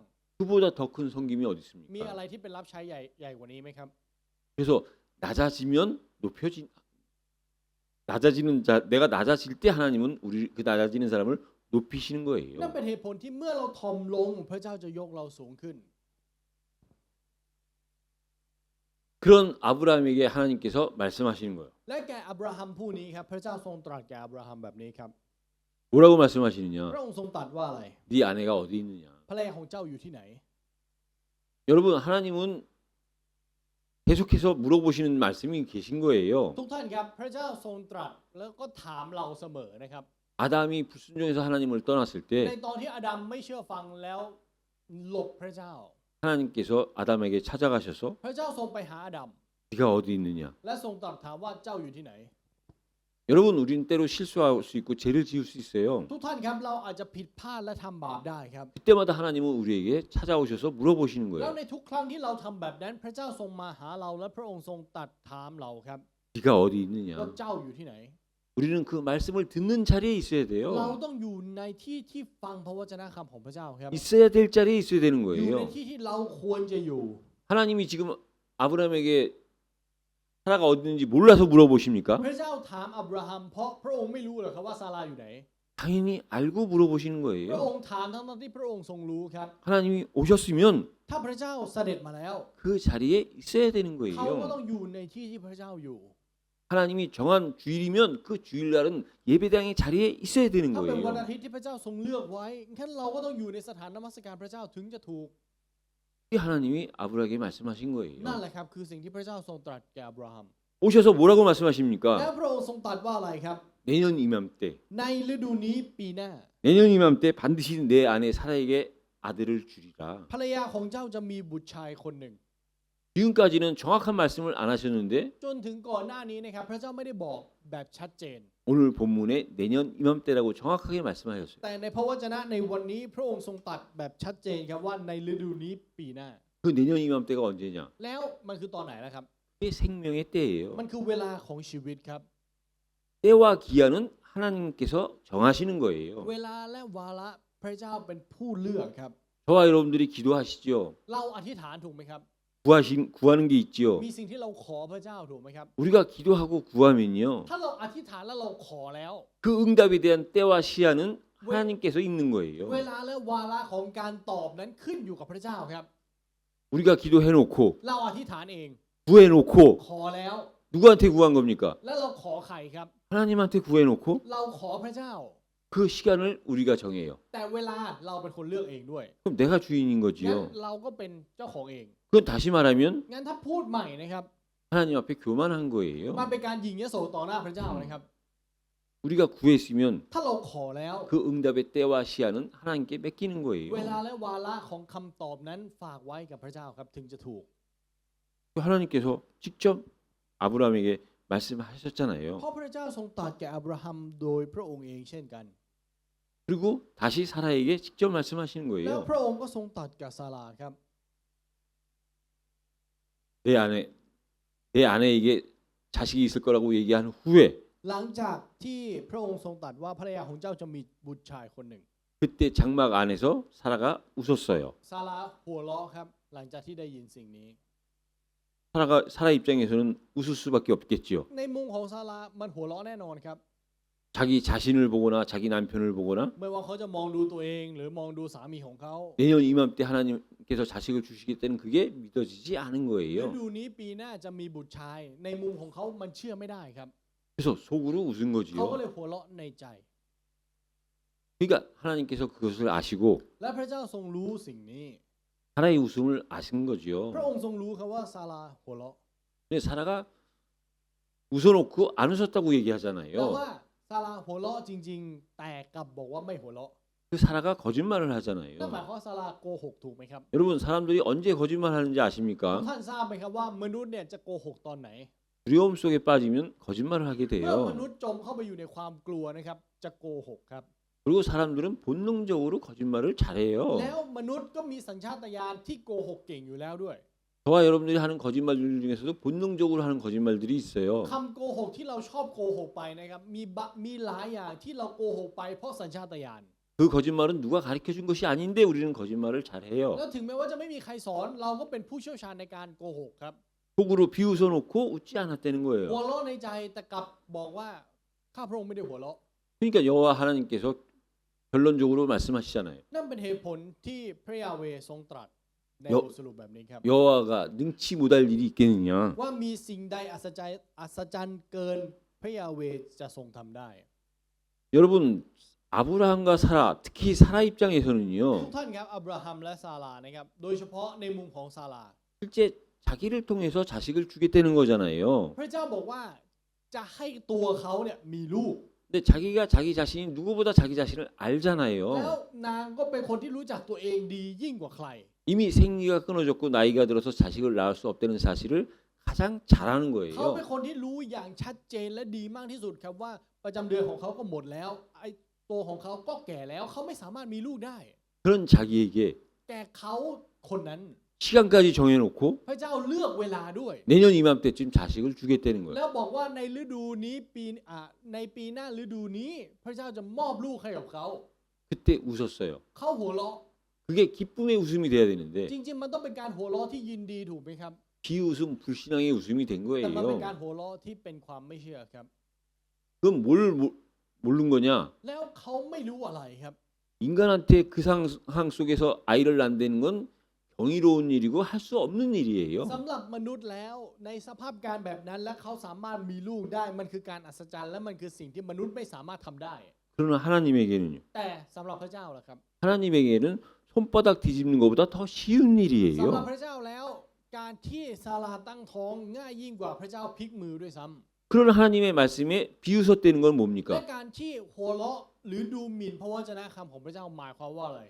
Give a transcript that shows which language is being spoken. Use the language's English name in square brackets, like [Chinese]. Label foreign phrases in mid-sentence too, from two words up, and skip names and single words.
[Korean] 그보다 더 큰 섬김이 어디 [Thai] มีอะไร [Korean] 있습니까? [Thai] ที่เป็นรับใช้ใหญ่กว่านี้ไหมครับ [Korean] 그래서 낮아지면 내가 낮아질 때 하나님은 우리 그 낮아지는 사람을 높이시는 [Thai] นั่น [Korean] 거예요. [Thai] เป็นเหตุผลที่เมื่อเราทอมลงพระเจ้าจะยกเราสูงขึ้น [Korean] 그런 아브라함에게 하나님께서 말씀하시는 거예요. [Thai] และแก่อับราฮัมผู้นี้ครับพระเจ้าทรงตรัสแก่อับราฮัมแบบนี้ครับ [Korean] 뭐라고 [Thai] พ [Korean] 말씀하시느냐? [Thai] ระองค์ทรงตรัสว่าอะไร [Korean] 네 아내가 어디 있느냐? [Thai] ภรรยาของเจ้าอยู่ที่ไหน [Korean] 여러분 하나님은 계속해서 물어보시는 말씀이 계신 거예요. [Thai] ทุกท่านครับพระเจ้าทรงตรัสแล้วก็ถามเราเสมอนะครับ [Korean] 아담이 불순종해서 하나님을 떠났을 [Thai] ใน [Korean] 때 [Thai] ตอนที่อาดัมไม่เชื่อฟังแล้วหลบพระเจ้า [Korean] 하나님께서 아담에게 찾아가셔서 [Thai] พระเจ้าทรงไปหาอาดัม [Korean] 네가 어디 있느냐? [Thai] และทรงตรัสถามว่าเจ้าอยู่ที่ไหน [Korean] 여러분 우리는 때로 실수할 수 있고 죄를 지을 수 있어요. [Thai] ทุกท่านครับเราอาจจะผิดพลาดและทำบาปได้ครับ [Korean] 그때마다 하나님은 우리에게 찾아오셔서 물어보시는 [Thai] แล้ว [Korean] 거예요. [Thai] ในทุกครั้งที่เราทำแบบนั้น พระเจ้าทรงมาหาเราและพระองค์ทรงตรัสถามเราครับ [Korean] 네가 어디 [Thai] ว่า [Korean] 있느냐? [Thai] เจ้าอยู่ที่ไหน [Korean] 우리는 그 말씀을 듣는 자리에 있어야 [Thai] เรา [Korean] 돼요. [Thai] ต้องอยู่ในที่ที่ฟังพระวจนะคำของพระเจ้าครับ [Korean] 있어야 될 자리에 있어야 되는 [Thai] อยู่ใน [Korean] 거예요. [Thai] ที่ที่เราควรจะอยู่ [Korean] 하나님이 지금 아브라함에게 사라가 어디 있는지 몰라서 물어보십니까? [Thai] พระเจ้าถามอับราฮัมเพราะพระองค์ไม่รู้เหรอครับว่าซาราอยู่ไหน [Korean] 당연히 알고 물어보시는 [Thai] พระ [Korean] 거예요. [Thai] องค์ถามทั้งที่พระองค์ทรงรู้ครับ [Korean] 하나님이 오셨으면 [Thai] ถ้าพระเจ้าเสด็จมาแล้ว [Korean] 그 자리에 있어야 되는 [Thai] เขาก็ต้อ [Korean] 거예요. [Thai] งอยู่ในที่ที่พระเจ้าอยู่ [Korean] 하나님이 정한 주일이면 그 주일날은 예배당의 자리에 있어야 되는 [Thai] ถ้าเป็นวัน [Korean] 거예요. [Thai] อาทิตย์ที่พระเจ้าทรงเลือกไว้งั้นเราก็ต้องอยู่ในสถานนมัสการพระเจ้าถึงจะถูก [Korean] 그게 하나님이 아브라함에게 말씀하신 [Thai] นั่น [Korean] 거예요. [Thai] แหละครับคือสิ่งที่พระเจ้าทรงตรัสแก่อับราฮัม [Korean] 오셔서 뭐라고 [Thai] และ [Korean] 말씀하십니까? [Thai] พระองค์ทรงตรัสว่าอะไรครับ [Korean] 내년 이맘때 [Thai] ในฤดูนี้ปีหน้า [Korean] 내년 이맘때 반드시 내 아내 사라에게 아들을 주리라. [Thai] ภรรยาของเจ้าจะมีบุตรชายคนหนึ่ง [Korean] 지금까지는 정확한 말씀을 안 하셨는데 [Thai] จนถึงก่อนหน้านี้นะครับพระเจ้าไม่ได้บอกแบบชัดเจน [Korean] 오늘 본문에 내년 이맘때라고 정확하게 말씀하셨어요. [Thai] แต่ในพระวจนะในวันนี้พระองค์ทรงตรัสแบบชัดเจนครับว่าในฤดูนี้ปีหน้า [Korean] 그 내년 이맘때가 언제냐? [Thai] แล้วมันคือตอนไหนล่ะครับ [Korean] 그게 생명의 때예요. [Thai] มันคือเวลาของชีวิตครับ [Korean] 때와 기한은 하나님께서 정하시는 거예요. [Thai] เวลาและวาระพระเจ้าเป็นผู้เลือกครับ [Korean] 저와 여러분들이 기도하시죠. [Thai] เราอธิษฐานถูกไหมครับ [Korean] 구하는 게 있지요. [Thai] มีสิ่งที่เราขอพระเจ้าถูกไหมครับ [Korean] 우리가 기도하고 구하면요. [Thai] ถ้าเราอธิษฐานแล้วเราขอแล้ว [Korean] 그 응답에 대한 때와 시한은 하나님께서 있는 [Thai] เว [Korean] 거예요. [Thai] ลาและวาระของการตอบนั้นขึ้นอยู่กับพระเจ้าครับ [Korean] 우리가 기도해놓고 [Thai] เราอธิษฐานเอง [Korean] 구해놓고 [Thai] ขอแล้ว [Korean] 누구한테 구한 겁니까? [Thai] แล้วเราขอใครครับ [Korean] 하나님한테 구해놓고 [Thai] เราขอพระเจ้า [Korean] 그 시간을 우리가 정해요. [Thai] แต่เวลาเราเป็นคนเลือกเองด้วย [Korean] 그럼 내가 주인인 [Thai] งั้น [Korean] 거지요. [Thai] เราก็เป็นเจ้าของเอง [Korean] 그건 다시 말하면 [Thai] งั้นถ้าพูดใหม่นะครับ [Korean] 하나님 앞에 교만한 [Thai] มัน [Korean] 거예요. [Thai] เป็นการหยิ่งยโสต่อหน้าพระเจ้านะครับ [Korean] 우리가 구했으면 [Thai] ถ้าเราขอแล้ว [Korean] 그 응답의 때와 시한은 하나님께 맡기는 [Thai] เว [Korean] 거예요. [Thai] ลาและวาระของคำตอบนั้นฝากไว้กับพระเจ้าครับถึงจะถูก [Korean] 하나님께서 직접 아브라함에게 말씀하셨잖아요. [Thai] เพราะพระเจ้าทรงตรัสแก่อับราฮัมโดยพระองค์เองเช่นกัน [Korean] 그리고 다시 사라에게 직접 말씀하시는 [Thai] แล้ว [Korean] 거예요. [Thai] พระองค์ก็ทรงตรัสกับซาราครับ [Korean] 내 아내에게 자식이 있을 거라고 얘기한 후에 [Thai] หลังจากที่พระองค์ทรงตรัสว่าภรรยาของเจ้าจะมีบุตรชายคนหนึ่ง [Korean] 그때 장막 안에서 사라가 웃었어요. [Thai] ซาราหัวเราะครับหลังจากที่ได้ยินสิ่งนี้ [Korean] 사라 입장에서는 웃을 수밖에 없겠지요. [Thai] ในมุมของซารามันหัวเราะแน่นอนครับ [Korean] 자기 자신을 보거나 자기 남편을 보거나 [Thai] ไม่ว่าเขาจะมองดูตัวเองหรือมองดูสามีของเขา [Korean] 내년 이맘때 하나님께서 자식을 주시겠다는 그게 믿어지지 않은 [Thai] ฤ [Korean] 거예요. [Thai] ดูนี้ปีหน้าจะมีบุตรชาย ในมุมของเขามันเชื่อไม่ได้ครับ [Korean] 그래서 속으로 웃은 [Thai] เขาก็ [Korean] 거지요. [Thai] เลยหัวเราะในใจ [Korean] 그러니까 하나님께서 그것을 아시고 [Thai] และพระเจ้าทรงรู้สิ่งนี้ [Korean] 사라의 웃음을 아신 거지요. [Thai] พระองค์ทรงรู้ครับว่าซาราหัวเราะ [Korean] 근데 사라가 웃어놓고 안 웃었다고 [Thai] แต่ [Korean] 얘기하잖아요. [Thai] ว่าซาราหัวเราะจริง ๆ แต่กลับบอกว่าไม่หัวเราะ [Korean] 그 사라가 거짓말을 [Thai] นั่นหมาย [Korean] 하잖아요. [Thai] ความว่าซาราโกหกถูกไหมครับ [Korean] 여러분 사람들이 언제 거짓말하는지 [Thai] ทุก [Korean] 아십니까? [Thai] ท่านทราบไหมครับว่ามนุษย์เนี่ยจะโกหกตอนไหน [Korean] 두려움 속에 빠지면 거짓말을 하게 [Thai] เมื่อม [Korean] 돼요. [Thai] นุษย์จมเข้าไปอยู่ในความกลัวนะครับจะโกหกครับ [Korean] 그리고 사람들은 본능적으로 거짓말을 잘해요. [Thai] แล้วมนุษย์ก็มีสัญชาตญาณที่โกหกเก่งอยู่แล้วด้วย [Korean] 저와 여러분들이 하는 거짓말들 중에서도 본능적으로 하는 거짓말들이 있어요. [Thai] คำโกหกที่เราชอบโกหกไปนะครับมีหลายอย่างที่เราโกหกไปเพราะสัญชาตญาณ [Korean] 그 거짓말은 누가 가르쳐 준 것이 아닌데 우리는 거짓말을 잘해요. [Thai] แล้วถึงแม้ว่าจะไม่มีใครสอนเราก็เป็นผู้เชี่ยวชาญในการโกหกครับ [Korean] 속으로 비웃어 놓고 웃지 않았다는 [Thai] หัว [Korean] 거예요. [Thai] เราะในใจแต่กลับบอกว่าข้าพระองค์ไม่ได้หัวเราะ [Korean] 그러니까 여호와 하나님께서 결론적으로 말씀하시잖아요. [Thai] นั่นเป็นเหตุผลที่พระยาเวห์ทรงตรัสในบทสรุปแบบนี้ครับ [Korean] 여호와가 능치 못할 일이 있겠느냐? [Thai] ว่ามีสิ่งใดอัศจรรย์เกินพระยาเวห์จะทรงทำได้ [Korean] 여러분 아브라함과 사라 특히 사라 [Thai] ทุก [Korean] 입장에서는요. [Thai] ท่านครับอับราฮัมและซารานะครับโดยเฉพาะในมุมของซารา [Korean] 실제 자기를 통해서 자식을 주겠다는 거잖아요. [Thai] พระเจ้าบอกว่าจะให้ตัวเขาเนี่ยมีลูก [Korean] 근데 자기가 자기 자신이 누구보다 자기 자신을 [Thai] แล้ว [Korean] 알잖아요. [Thai] นางก็เป็นคนที่รู้จักตัวเองดียิ่งกว่าใคร [Korean] 이미 생기가 끊어졌고 나이가 들어서 자식을 낳을 수 없다는 사실을 가장 잘 아는 [Thai] เขาเป็น [Korean] 거예요. [Thai] คนที่รู้อย่างชัดเจนและดีมากที่สุดครับว่าประจำเดือนของเขาก็หมดแล้วไอ้ตัวของเขาก็แก่แล้วเขาไม่สามารถมีลูกได้ [Korean] 그런 자기에게 [Thai] แต่เขาคนนั้น [Korean] 시간까지 정해놓고 [Thai] พระเจ้าเลือกเวลาด้วย [Korean] 내년 이맘때쯤 자식을 주겠다는 거예요. [Thai] แล้วบอกว่าในฤดูนี้ในปีหน้าฤดูนี้ พระเจ้าจะมอบลูกให้กับเขา [Korean] 그때 웃었어요. [Thai] เขาหัวเราะ [Korean] 그게 기쁨의 웃음이 돼야 되는데 [Thai] จริงๆมันต้องเป็นการหัวเราะที่ยินดีถูกไหมครับ [Korean] 비웃음 불신앙의 웃음이 된 [Thai] แต่มันเป็นการ [Korean] 거예요. [Thai] หัวเราะที่เป็นความไม่เชื่อครับ [Korean] 그럼 뭘 모르는 거냐? [Thai] แล้วเขาไม่รู้อะไรครับ [Korean] 인간한테 그 상황 속에서 아이를 낳는 건 경이로운 일이고 할 수 없는 일이에요. [Thai] สำหรับมนุษย์แล้วในสภาพการแบบนั้นและเขาสามารถมีลูกได้มันคือการอัศจรรย์และมันคือสิ่งที่มนุษย์ไม่สามารถทำได้ [Korean] 그러나 하나님에게는요. [Thai] แต่สำหรับพระเจ้าล่ะครับ [Korean] 하나님에게는 손바닥 뒤집는 것보다 더 쉬운 [Thai] สำหรับ [Korean] 일이에요. [Thai] พระเจ้าแล้วการที่ซาราตั้งท้องง่ายยิ่งกว่าพระเจ้าพลิกมือด้วยซ้ำ [Korean] 그러나 하나님의 말씀에 비웃었다는 건 [Thai] และ [Korean] 뭡니까? [Thai] การที่หัวเราะหรือดูหมิ่นพระวจนะคำของพระเจ้าหมายความว่าอะไร